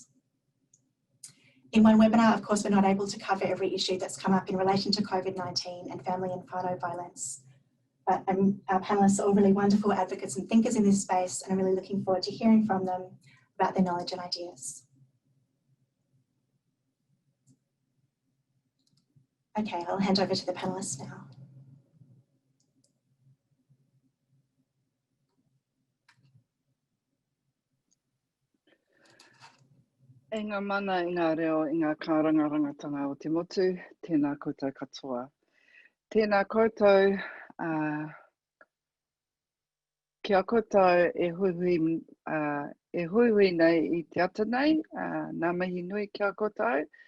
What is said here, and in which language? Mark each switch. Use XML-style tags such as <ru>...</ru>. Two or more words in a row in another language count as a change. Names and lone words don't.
<en>In one webinar, of course, we're not able to cover every issue that's come up in relation to COVID-19 and family and whānau violence. But our panellists are all really wonderful advocates and thinkers in this space, and I'm really looking forward to hearing from them about their knowledge and ideas. Okay, I'll hand over to the panellists now.</en> <mi>E ngā mana i ngā reo i ngā kārangarangatanga o te motu, tēnā koutou katoa. Tēnā koutou, kia koutou e huihui nei i te ata nei, ngā mihi nui kia koutou.</mi>